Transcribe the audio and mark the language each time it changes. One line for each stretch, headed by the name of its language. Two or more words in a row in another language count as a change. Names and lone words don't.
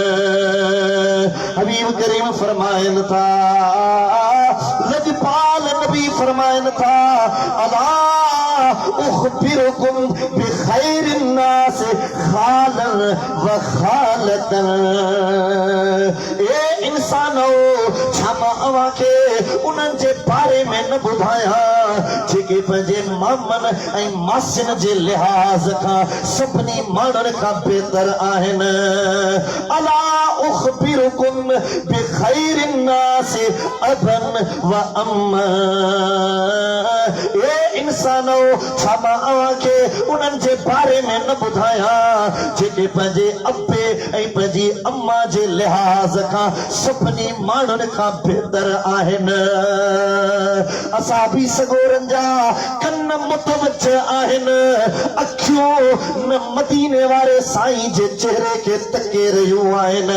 Sindhi: हबीब करीम फरमाइनि था, लजपाल नबी फरमाइनि था,
Arabic: ألا أخبركم بخير الناس خالا وخالة.
Sindhi: ए इंसानो, छा मां अव्हां खे उन्हनि जे बारे में न ॿुधायां जेके पंहिंजे मामनि ऐं मासियुनि जे लिहाज़ खां सभिनी माण्हुनि खां बेहतर आहिनि।
Arabic: ألا أخبركم بخير الناس أبا وأما.
Sindhi: ए इंसानो, छा मां अव्हां खे उन्हनि जे बारे में न ॿुधायां जेके पंहिंजे अबे ऐं पंहिंजी अम्मा जे लिहाज़ खां सभिनी माण्हुनि खां बेहतर आहिनि। असाबी सगोरनि जा कन मुतवज्ज आहिनि, अखियूं न मदीने वारे साईं जे चेहरे खे तके रहियूं आहिनि।